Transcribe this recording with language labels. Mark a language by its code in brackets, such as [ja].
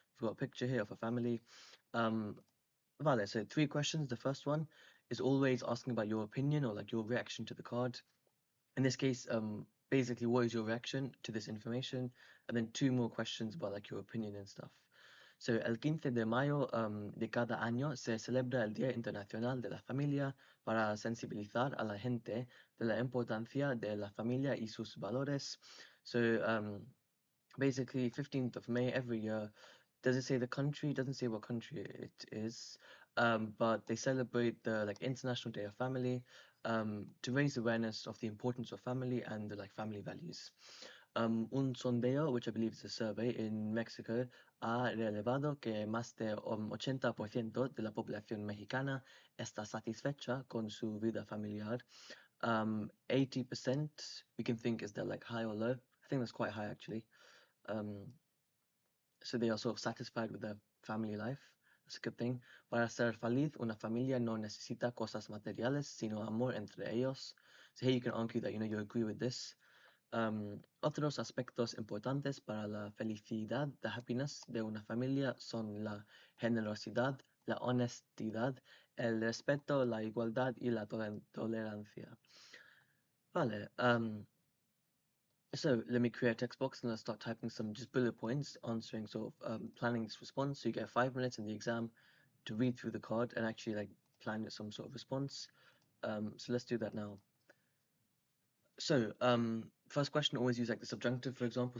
[en] We've got a picture here of a family. Um, vale, so 3 questions. The first one is always asking about your opinion or like your reaction to the card. In this case, basically, what is your reaction to this information? And then 2 more questions about like your opinion and stuff. [es] So, el 15 de mayo de cada año se celebra el Día Internacional de la Familia para sensibilizar a la gente de la importancia de la familia y sus valores. [en] So, basically, 15th of May every year. Does it say the country? It doesn't say what country it is. But they celebrate the like International Day of Family to raise awareness of the importance of family and the like family values. [es] Un sondeo, [en] which I believe is a survey in Mexico, [es] ha revelado que más de 80% de la población mexicana está satisfecha con su vida familiar. [en] 80% we can think is that like high or low. I think that's quite high actually. Um, so they are sort of satisfied with their family life. That's a good thing. [es] Para ser feliz, una familia no necesita cosas materiales, sino amor entre ellos. [en] So here you can argue that you agree with this. [es] Otros aspectos importantes para la felicidad, [en] the happiness [es] de una familia son la generosidad, la honestidad, el respeto, la igualdad y la tolerancia. Vale. [en] So let me create a text box and I'll start typing some just bullet points answering sort of planning this response. So you get 5 minutes in the exam to read through the card and actually like plan some sort of response. So let's do that now. So first question, always use like the subjunctive, for example.